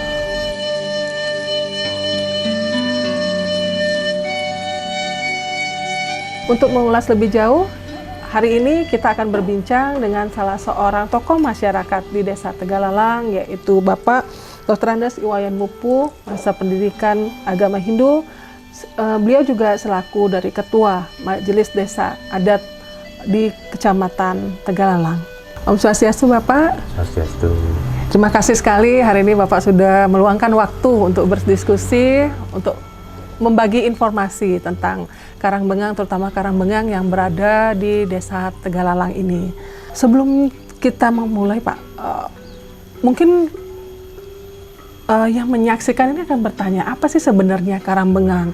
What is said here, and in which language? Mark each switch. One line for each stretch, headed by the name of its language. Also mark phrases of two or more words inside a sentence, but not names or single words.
Indonesian: Untuk mengulas lebih jauh, hari ini kita akan berbincang dengan salah seorang tokoh masyarakat di Desa Tegalalang, yaitu Bapak Dr. Andes Iwayan Mupu, masa pendidikan agama Hindu. Beliau juga selaku dari Ketua Majelis Desa Adat di Kecamatan Tegalalang. Om Swastiastu Bapak. Swastiastu. Terima kasih sekali hari ini Bapak sudah meluangkan waktu untuk berdiskusi, untuk membagi informasi tentang Karangbengang, terutama Karangbengang yang berada di Desa Tegalalang ini. Sebelum kita memulai Pak, mungkin yang menyaksikan ini akan bertanya, apa sih sebenarnya Karangbengang?